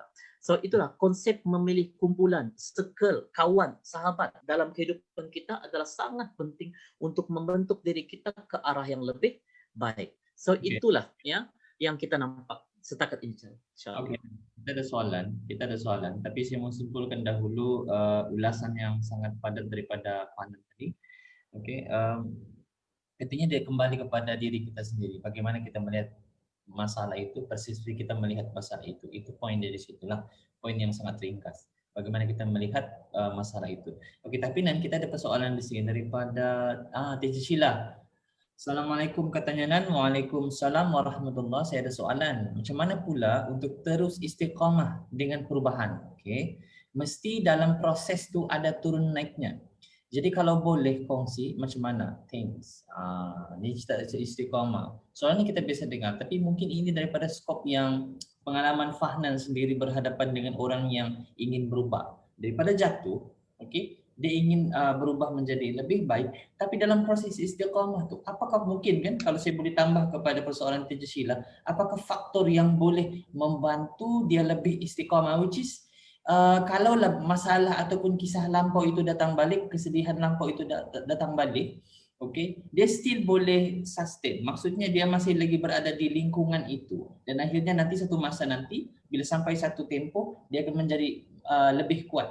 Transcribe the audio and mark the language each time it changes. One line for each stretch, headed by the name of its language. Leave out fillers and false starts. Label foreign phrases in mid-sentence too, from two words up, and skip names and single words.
Malay: So itulah konsep memilih kumpulan, circle, kawan, sahabat dalam kehidupan kita adalah sangat penting untuk membentuk diri kita ke arah yang lebih baik. So itulah ya yang kita nampak setakat ini. Oke, kita ada soalan, tapi saya mau simpulkan dahulu ulasan yang sangat padat daripada Fahnan tadi. Oke, intinya dia kembali kepada diri kita sendiri. Bagaimana kita melihat masalah itu, perspektif kita melihat masalah itu. Itu poin dari situlah, poin yang sangat ringkas. Bagaimana kita melihat masalah itu. Oke, tapi nanti kita ada persoalan di sini daripada Teacher Sheila. Assalamualaikum katanya Nan.
Arabic: وعليكم السلام ورحمة الله.
Malay: Saya ada soalan. Macam mana pula untuk terus istiqamah dengan perubahan? Oke, mesti dalam proses tu ada turun naiknya. Jadi kalau boleh kongsi macam mana? Thanks. Ini cerita istiqamah. Soalnya kita biasa dengar, tapi mungkin ini daripada skop yang pengalaman Fahnan sendiri berhadapan dengan orang yang ingin berubah. Daripada jatuh, okay, dia ingin berubah menjadi lebih baik, tapi dalam proses istiqamah tu, apakah mungkin kan, kalau saya boleh tambah kepada persoalan Teacher Sheila, apakah faktor yang boleh membantu dia lebih istiqamah,
English: which is
Malay: kalau masalah ataupun kisah lampau itu datang balik, kesedihan lampau itu datang balik, okay, dia still boleh sustain. Maksudnya dia masih lagi berada di lingkungan itu. Dan akhirnya nanti satu masa nanti, bila sampai satu tempo, dia akan menjadi lebih kuat.